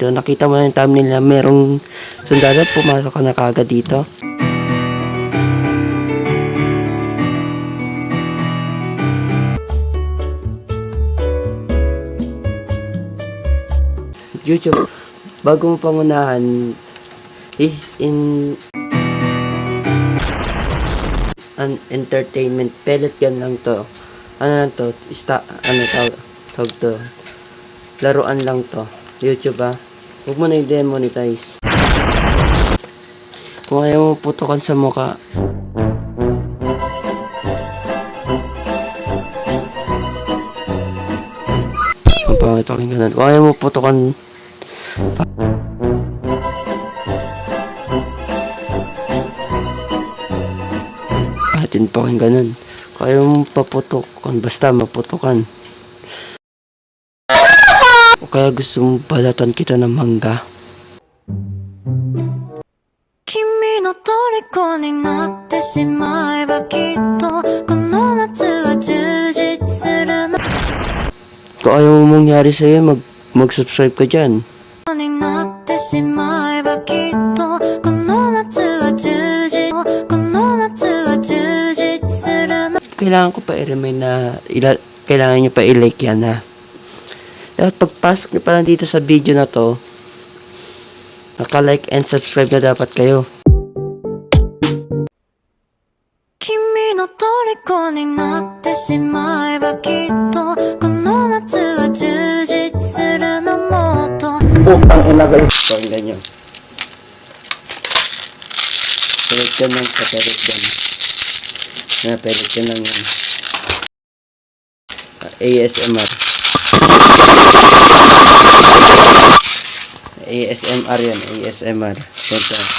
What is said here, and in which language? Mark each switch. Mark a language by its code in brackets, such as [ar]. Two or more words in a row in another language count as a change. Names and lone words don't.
[tl] Nakita mo na yung thumbnail na merong sundalo. Pumasok ka na kagad dito. YouTube, bago mo pangunahan [en] is in an entertainment pellet gun [tl] lang to. Ano lang to? Tawag to. Laruan lang to. YouTube huwag mo na i-demonetize. Kung ayaw mo putukan sa mukha. Ang pangit aking ganun. Kung ayaw mo putukan. Atin pa aking ganun. Kung ayaw mo paputukan. Basta maputukan. O kaya gusto mong balatan kita ng mangga. [ja] 君の虜になってしまえばきっとこの夏は充実するの [tl] Kung ayaw mo mangyari sa'yo, mag-subscribe ka dyan. [ja] になってしまえばきっとこの夏は充実この夏は充実するの [tl] Kailangan ko pa i-remind na kailangan nyo pa i-like yan Dapat pagpasok nyo pa lang dito sa video na to, naka- [en] like and subscribe [tl] na dapat kayo. [ja] 君の虜になってしまえばきっとこの夏は充実するのもっと [tl] Ang ilagay. Pakinggan nyo. [en] Pellet gun [tl] lang sa [en] pellet gun. Pellet gun [tl] lang yan. ASMR. ASMR yan. ASMR. Ito.